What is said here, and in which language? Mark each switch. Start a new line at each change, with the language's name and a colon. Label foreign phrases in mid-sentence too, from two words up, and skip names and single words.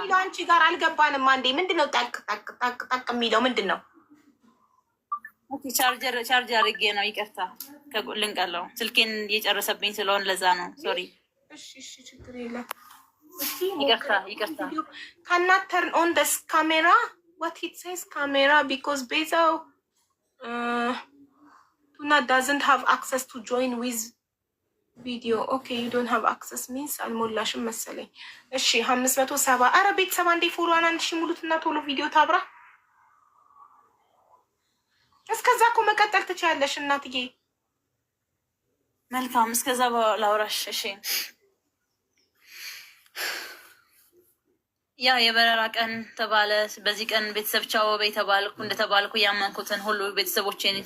Amharic: አንቺ ጋር አልገባንም። አንዴ ምንድነው ጠቅ የሚለው ምንድነው? ኦኬ ቻርጀር አድርጌ ነው። ይቅርታ ልንቀለው ስልኬን እየጨረሰብኝ ስለሆነ ለዛ ነው። ሶሪ። እሺ ችግር የለም። ይቅርታ
English: cannot turn on the camera what it says camera because Bezaው Tuna doesn't have access to join with video okay you don't have access means
Amharic: አልሞላሽም መሰለኝ። እሺ 570 አረ ቤተሰብ አንዴ ፎሎዋን 1000 ሙሉትና ቶሎ ቪዲዮ ታብራ። እስከዛ እኮ መቀጠል ትችያለሽ እናትዬ። መልካም እስከዛ ላውራሽ። እሺ ያ የበረራ ቀን ተባለ። በዚህ ቀን ቤተሰብ ቻው በይ ተባልኩ። እንደተባልኩ ያመንኩትን ሁሉ ቤተሰቦቼን